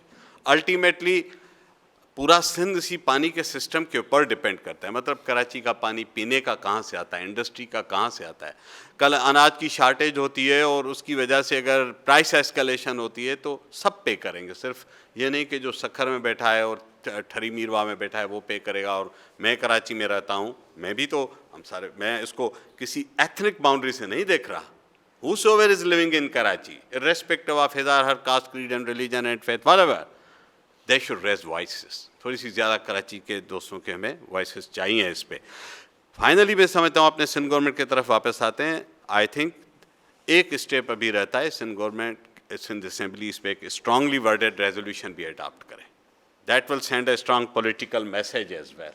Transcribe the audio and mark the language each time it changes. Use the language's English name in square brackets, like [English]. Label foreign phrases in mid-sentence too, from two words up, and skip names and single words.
[Urdu] الٹیمیٹلی پورا سندھ اسی پانی کے سسٹم کے اوپر ڈیپینڈ کرتا ہے. مطلب کراچی کا پانی پینے کا کہاں سے آتا ہے، انڈسٹری کا کہاں سے آتا ہے. کل اناج کی شارٹیج ہوتی ہے اور اس کی وجہ سے اگر [English] price escalation [Urdu] ہوتی ہے تو سب پے کریں گے، صرف یہ نہیں کہ جو سکھر میں بیٹھا ہے اور ٹھری میروہ میں بیٹھا ہے وہ پے کرے گا. اور میں کراچی میں رہتا ہوں، میں بھی تو، ہم سارے، میں اس کو کسی [English] ethnic boundary [Urdu] سے نہیں دیکھ رہا. [English] Whosoever is living in Karachi, irrespective of his or her caste, creed and religion and faith, whatever, they should raise voices. [Urdu] تھوڑی سی زیادہ کراچی کے دوستوں کے ہمیں وائسز چاہیے اس پے. فائنلی میں سمجھتا ہوں اپنے سندھ گورنمنٹ کی طرف واپس آتے ہیں. [English] I think [Urdu] ایک سٹیپ ابھی رہتا ہے، سندھ گورنمنٹ، سندھ اسمبلی اس پر ایک [English] strongly worded resolution [Urdu] بھی اڈاپٹ کریں. [English] That will send a strong political message as well.